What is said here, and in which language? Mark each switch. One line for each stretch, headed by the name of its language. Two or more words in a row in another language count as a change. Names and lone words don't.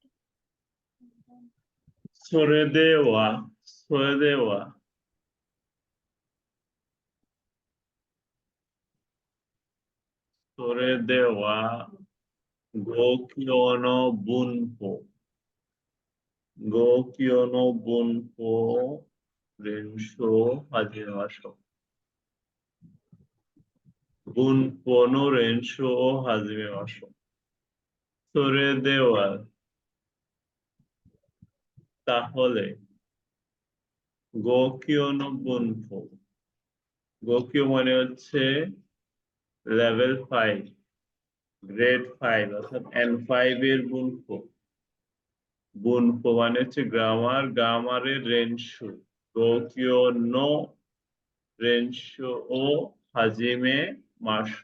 Japanese: それでは、それでは、それでは、語教の文法、語教の文法練習を始めましょう。文法の練習を始めましょう。それでは、তাহলে, 語教の文法。
Bangla: 語教 মানে হচ্ছে লেভেল 5, গ্রেড 5 অর্থাৎ N5 এর গুণফল। গুণফল মানে হচ্ছে গ্রামার, গ্রামারের রেনশু।
Japanese: 語教 の 練習 を 始め ましょう.